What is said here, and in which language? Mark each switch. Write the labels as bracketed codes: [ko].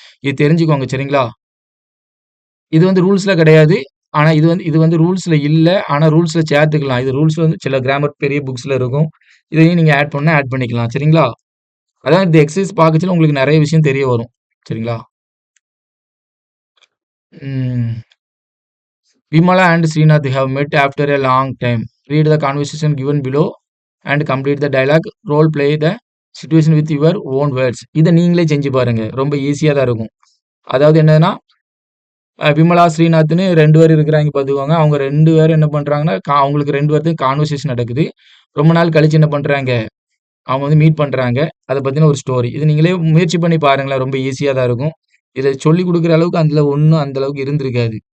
[ta] இது தெரிஞ்சுக்கோங்க சரிங்களா? இது வந்து ரூல்ஸ்ல கிடையாது. ஆனா இது வந்து ரூல்ஸ்ல இல்ல. ஆனா ரூல்ஸ்ல சேர்த்துக்கலாம். இது ரூல்ஸ்ல வந்து சில கிராமர் பெரிய புக்ஸ்ல இருக்கும். இதையும் நீங்க ஆட் பண்ணா ஆட் பண்ணிக்கலாம். சரிங்களா? அதான் இந்த எக்சர்சைஸ் பார்க்கச்சுல உங்களுக்கு நெறைய விஷயம் தெரிய வரும். சரிங்களா? ம். [en] Vimala and Srinath have met after a long time. Read the conversation given below and complete the dialogue. Role play the situation with your own words. [ta] இத நீங்களே செஞ்சு பாருங்க. ரொம்ப ஈஸியா தான் இருக்கும். அதாவது என்னதுன்னா, விமலா, ஸ்ரீநாத்ன்னு 2 பேர் இருக்கிறாய்ங்க பாத்துக்கோங்க. அவங்க 2 பேரும் என்ன பண்றாங்கன்னா, அவங்களுக்கு 2 பேத்துக்கும் கான்வர்சேஷன் நடக்குது. ரொம்ப நாள் கழிச்சு என்ன பண்றாங்க, அவங்க வந்து மீட் பண்றாங்க. அத பத்தின ஒரு ஸ்டோரி. இது நீங்களே முயற்சி பண்ணி பாருங்களேன். ரொம்ப ஈஸியா தான் இருக்கும். இத சொல்லிக் குடுக்குற அளவுக்கு அதுல ஒண்ணும் அந்த அளவுக்கு இருந்திருக்காது.